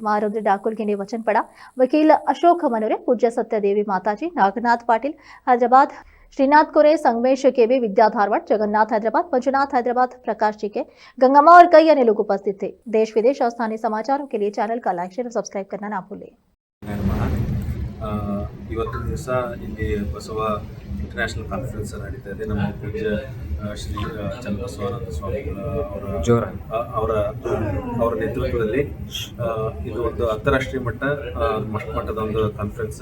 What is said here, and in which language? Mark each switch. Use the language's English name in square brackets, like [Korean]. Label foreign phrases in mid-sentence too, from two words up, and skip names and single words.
[Hindi] महारुद्र डाकुलगी ने वचन पढ़ा। वकील अशोक मनोरे, पूज्य सत्यदेवी माताजी, नागनाथ पाटिल हैदराबाद, श्रीनाथ कोरे, संगमेश केबी, विद्या धारवाड़, जगन्नाथ हैदराबाद, मंजुनाथ हैदराबाद, प्रकाश जी के, गंगम्मा और कई अन्य लोग उपस्थित थे। देश विदेश और स्थानीय समाचारों के लिए चैनल का लाइक, शेयर और सब्सक्राइब करना ना भूलें। [Kannada] ಇವತ್ತಿನ ದಿವಸ ಇಲ್ಲಿ ಬಸವ ಇಂಟರ್ನ್ಯಾಷನಲ್ ಕಾನ್ಫರೆನ್ಸ್ ನಡೀತಾ ಇದೆ. ನಮ್ಮ ಪೂಜ್ಯ ಶ್ರೀ ಚನ್ನಬಸವಾನಂದ ಸ್ವಾಮಿಗಳ ಅವರ ನೇತೃತ್ವದಲ್ಲಿ ಇದು ಒಂದು ಅಂತಾರಾಷ್ಟ್ರೀಯ ಮಟ್ಟದ ಒಂದು ಕಾನ್ಫರೆನ್ಸ್.